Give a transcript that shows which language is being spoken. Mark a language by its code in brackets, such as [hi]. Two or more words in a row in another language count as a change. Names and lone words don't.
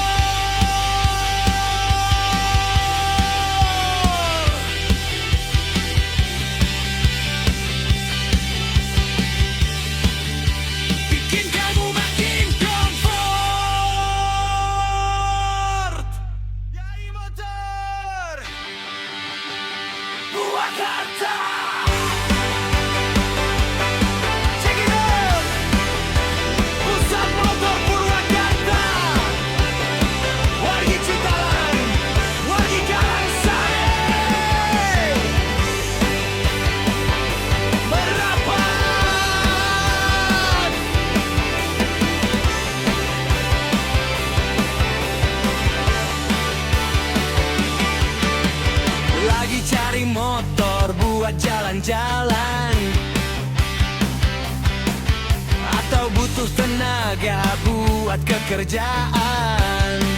[id] Bikin kamu makin komfort. Yai Motor Purwakarta. [en] Check it out. [id] Pusat motor Purwakarta. [su] Wargi Citalan, wargi Karangsari. [id] Berapat. Lagi cari motor buat jalan-jalan, atau butuh tenaga buat kerjaan.